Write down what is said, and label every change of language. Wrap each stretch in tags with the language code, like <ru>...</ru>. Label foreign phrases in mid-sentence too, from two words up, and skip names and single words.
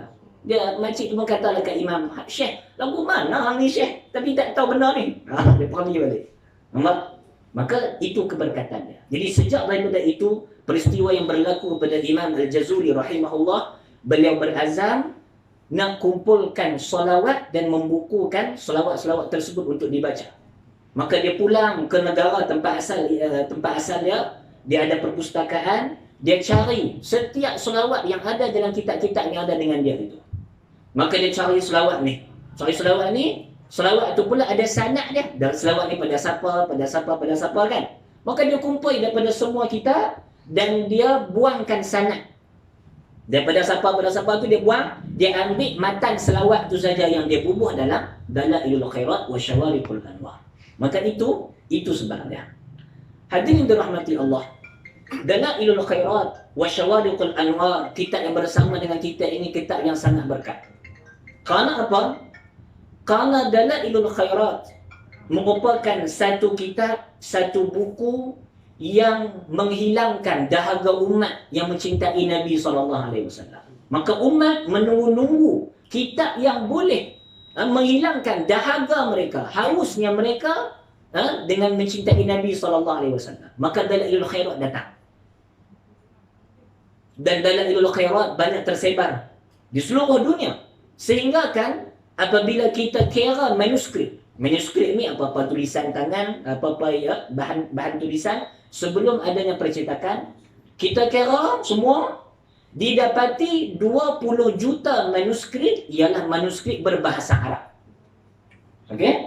<ms>Dia makcik tu pun kata dekat imam, Syekh, lagu mana ni Syekh? Tapi tak tahu benar ni. Dia pergi balik. Maka itu keberkatannya. Jadi sejak daripada itu, peristiwa yang berlaku kepada Imam Al-Jazuli rahimahullah, beliau berazam nak kumpulkan solawat dan membukukan solawat-solawat tersebut untuk dibaca. Maka dia pulang ke negara tempat asal dia ada perpustakaan, dia cari setiap solawat yang ada dalam kitab-kitab yang ada dengan dia itu. Maka dia cari solawat ni. Selawat itu pula ada sanad dia. Dan selawat ni pada siapa kan. Maka dia kumpul daripada semua kitab dan dia buangkan sanad. Daripada siapa tu dia buang, dia ambil matan selawat tu saja yang dia bubuh dalam Dalailul Khairat wa Syawariqul Anwar. Maka itu sebabnya. Hadirin dirahmati Allah. Dalailul Khairat wa Syawariqul Anwar, kitab yang bersama dengan kitab ini kitab yang sangat berkat. Kerana apa? Kerana Dalailul Khairat merupakan satu kitab, satu buku yang menghilangkan dahaga umat yang mencintai Nabi SAW. Maka umat menunggu-nunggu kitab yang boleh menghilangkan dahaga mereka, hausnya mereka dengan mencintai Nabi SAW. Maka Dalailul Khairat datang. Dan Dalailul Khairat banyak tersebar di seluruh dunia. Sehingga kan apabila kita kira manuskrip ni apa-apa tulisan tangan, apa-apa bahan tulisan sebelum adanya percetakan, kita kira semua didapati 20 juta manuskrip ialah manuskrip berbahasa Arab.</ms>